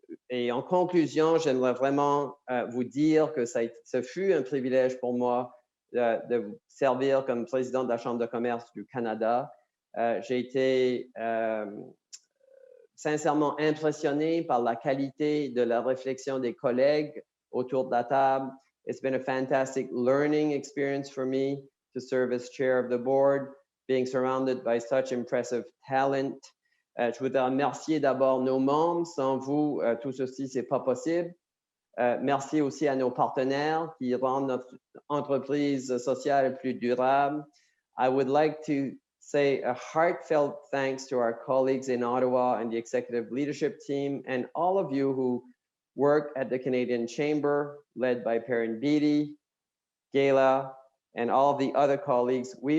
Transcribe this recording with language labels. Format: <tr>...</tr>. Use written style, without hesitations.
<fr>Et en conclusion, j'aimerais vraiment vous dire que ce fut un privilège pour moi de vous servir comme président de la Chambre de commerce du Canada. J'ai été sincèrement impressionné par la qualité de la réflexion des collègues autour de la table.</fr> <en>It's been a fantastic learning experience for me to serve as chair of the board, being surrounded by such impressive talent.</en> <fr>Je voudrais remercier d'abord nos membres. Sans vous, tout ceci, c'est pas possible. Merci aussi à nos partenaires qui rendent notre entreprise sociale plus durable.</fr> <en>I would like to say a heartfelt thanks to our colleagues in Ottawa and the executive leadership team, and all of you who work at the Canadian Chamber, led by Perrin Beatty, Gayla, and all of the other colleagues.</en>